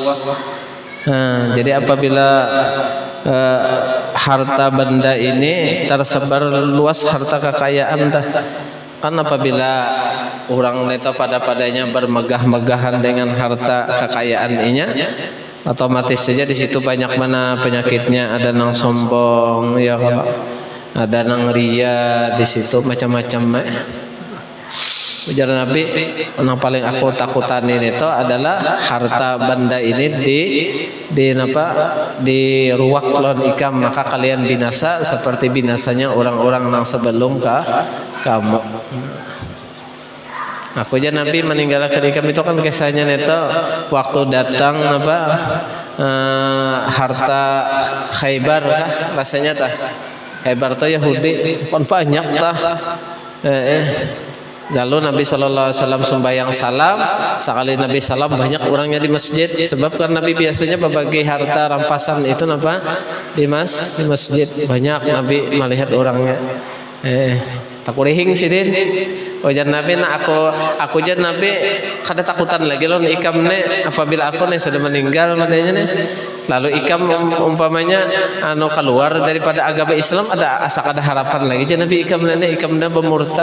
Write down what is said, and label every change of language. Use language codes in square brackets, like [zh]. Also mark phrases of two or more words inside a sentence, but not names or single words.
[id] Jadi apabila harta benda ini tersebar luas, harta kekayaan kan apabila orang neta padanya bermegah-megahan dengan harta kekayaan inya, otomatis saja di situ banyak mana penyakitnya, ada nang sombong ya, ada nang ria di situ macam-macam. [bjn] Ujar Nabi, yang paling aku takutan ini itu adalah harta benda ini diruak lawan ikam, [id] maka kalian binasa seperti binasanya orang-orang yang sebelum kamu. Aku aja Nabi meninggalkan ikam itu kan kisahnya itu waktu datang harta Khaybar rasanya Khaybar itu Yahudi kan banyak Lalu Nabi [ar] صلى الله عليه وسلم [id] sembahyang salam, sekali Nabi salam banyak orangnya di masjid, sebab kan Nabi biasanya berbagi harta rampasan itu di masjid banyak Nabi melihat orangnya. [bjn] Takurihing sidin. Ujar Nabi, aku jan Nabi kada takutan lagi loh ikam apabila aku sudah meninggal madanya lalu ikam umpamanya keluar daripada agama Islam, ada harapan lagi jan Nabi ikam bermurtad.